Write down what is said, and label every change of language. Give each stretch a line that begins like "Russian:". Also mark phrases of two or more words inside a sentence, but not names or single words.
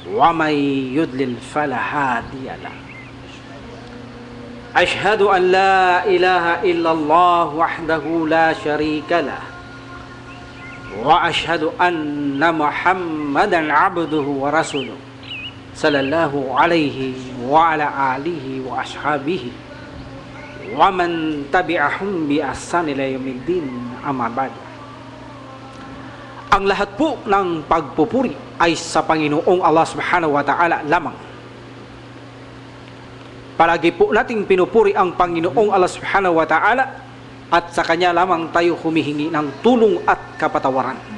Arabic: ومن يضلل فلا هادي له أشهد أن لا إله إلا الله وحده لا شريك له وأشهد أن محمدا عبده ورسوله صلى الله عليه وعلى آله وأصحابه ومن تبعهم بإحسان إلى يوم الدين أما بعد.
Filipino: Ang lahat po ng pagpupuri ay sa Panginoong Allah
Arabic: سبحانه وتعالى
Filipino: lamang. Palagi po nating pinupuri ang Panginoong Allah
Arabic: سبحانه وتعالى
Filipino: at sa Kanya lamang tayo humihingi ng tulong at kapatawaran.